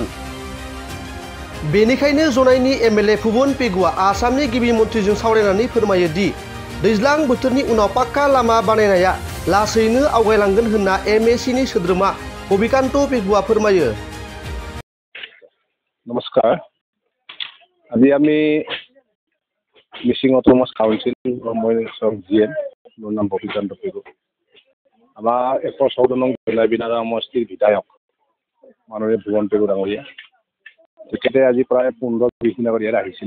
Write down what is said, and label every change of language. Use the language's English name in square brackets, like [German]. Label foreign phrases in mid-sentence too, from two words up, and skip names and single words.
[Bodo] बेनिखायनो जनाइनि एमएलए भुवन पेगुआ आसामनि गिबि मन्थ्रिजों सावरायनानै फोरमायो दि दैज्लां बोथोरनि उनाव पाक्का लामा बानायनाया लासैनो आवगायलांगोन होनना एमएसिनि सोद्रोमा बबिकान्त पेगुआ फोरमायो। नमस्कार, [Assamese] আজি আমি মিচিং অট'নমাস কাউন্সিল মই জিএম, মোৰ নাম ববিকান্ত পেগু। আমাৰ 114 নং বেলাবিনাৰা সমষ্টিৰ বিধায়ক মাননীয় ভুৱন পেগু ডাঙৰীয়া, তেখেতে আজি প্ৰায় 15-20 দিন আগত ইয়াত আহিছিলে।